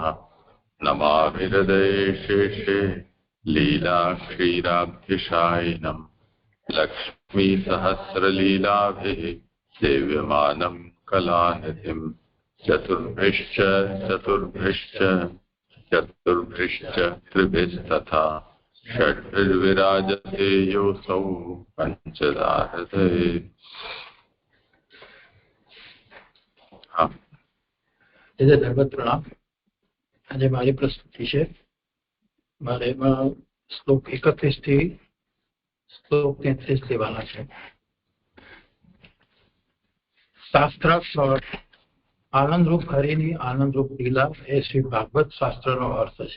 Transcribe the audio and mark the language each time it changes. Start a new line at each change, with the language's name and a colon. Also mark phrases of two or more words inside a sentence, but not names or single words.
Sanskrit: नमामि हृदये शेषे लीलाक्षीराब्धिशायिनं लक्ष्मीसहस्रलीलाभिः सेव्यमानं कलानिधिं चतुर्भ्रिश्च त्रिभिस्तथा षड्भिर्विराजते योऽसौ पञ्चदाहृदये।
Gujarati: દંડવત પ્રણામ. આજે મારી પ્રસ્તુતિ છે. મારે એમાં શ્લોક 31 થી શ્લોક 33 લેવાના છે. શાસ્ત્રાર્થ આનંદરૂપ હરિની આનંદરૂપ લીલા એ શ્રી ભાગવત શાસ્ત્રનો અર્થ છે.